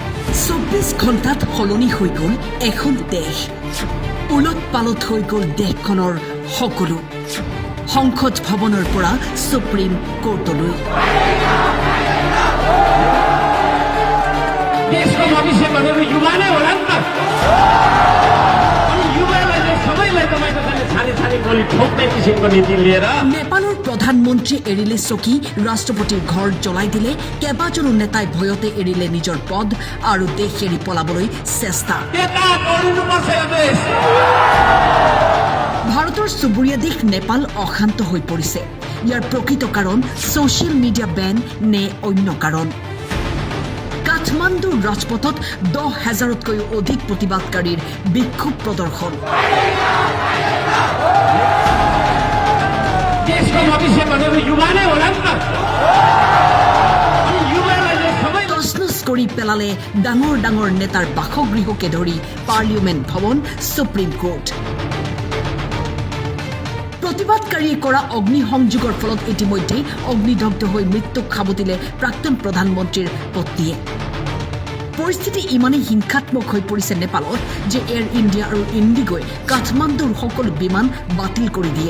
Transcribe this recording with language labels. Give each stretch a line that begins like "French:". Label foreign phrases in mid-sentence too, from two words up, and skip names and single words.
Assamese: 24 ঘণ্টাত সলনি হৈ গ'ল এখন দেশ উলট পালট হৈ গ'ল দেশখনৰ সকলো সংসদ ভৱনৰ পৰা সুপ্ৰিম কোৰ্টলৈ
Nepali: देश को भविष्य बनेको युवाले होला नि त अनि युवालाई चाहिँ सबैलाई तपाईको छाने छाने बोली ठोक्ने किसिमको नीति लिएर
Assamese: नेपाলৰ প্ৰধানমন্ত্ৰী এৰিলে চকী ৰাষ্ট্ৰপতিৰ ঘৰ জ্বলাই দিলে কেইবাজনো নেতাই ভয়তে এৰিলে নিজৰ পদ আৰু দেশ এৰি পলাবলৈ চেষ্টা
Nepali: नेता गर्नुपर्छ यो देश
Assamese: ভাৰতৰ চুবুৰীয়া দেশ নেপাল অশান্ত হৈ পৰিছে ইয়াৰ প্ৰকৃত কাৰণ
English: social media ban
Assamese: নে অন্য কাৰণ কাঠমাণ্ডুৰ ৰাজপথত 10,000তকৈও অধিক প্ৰতিবাদকাৰীৰ বিক্ষোভ প্ৰদৰ্শন
Nepali: देशको भविष्य बनेको युवाले होला नि त अनि युवालाई चाहिँ सबै
Assamese: তছনছ কৰি পেলালে ডাঙৰ ডাঙৰ নেতাৰ বাসগৃহকে ধৰি পাৰ্লিয়ামেণ্ট ভৱন সুপ্ৰিম কোৰ্ট প্ৰতিবাদকাৰীয়ে কৰা অগ্নিসংযোগৰ ফলত ইতিমধ্যে অগ্নিদগ্ধ হৈ মৃত্যুক খাবতিলে প্ৰাক্তন প্ৰধানমন্ত্ৰীৰ পত্নীয়ে পৰিস্থিতি ইমানেই হিংসাত্মক হৈ পৰিছে নেপালত যে এয়াৰ ইণ্ডিয়া আৰু ইণ্ডিগোই কাঠমাণ্ডুৰ সকলো বিমান বাতিল কৰি দিয়ে